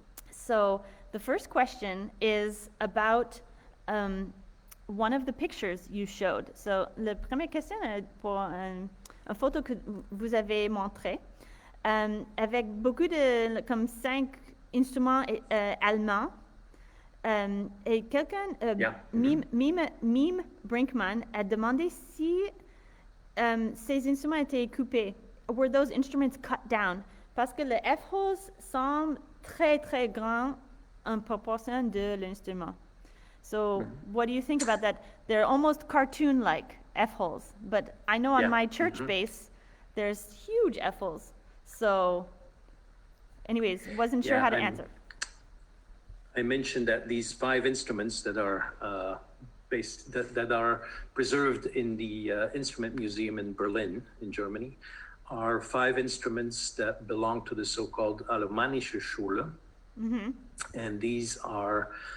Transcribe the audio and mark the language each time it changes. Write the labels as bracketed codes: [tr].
[en] So the first question is about one of the pictures you showed. [fr] So la première question est pour une photo que vous avez montrée, avec beaucoup comme 5 instruments allemands. Et quelqu'un, Mime Brinkman, a demandé si ces instruments étaient coupés. [en] Were those instruments cut down? [fr] Parce que le F-holes semble très, très grand en proportion de l'instrument. [en] So what do you think about that? They're almost cartoon-like F-holes, but I know on my church bass, there's huge F-holes. So anyways, wasn't sure how to answer. I mentioned that these 5 instruments that are that are preserved in the Instrument Museum in Berlin, in Germany, are 5 instruments that belong to the so-called Alemannische Schule, and these are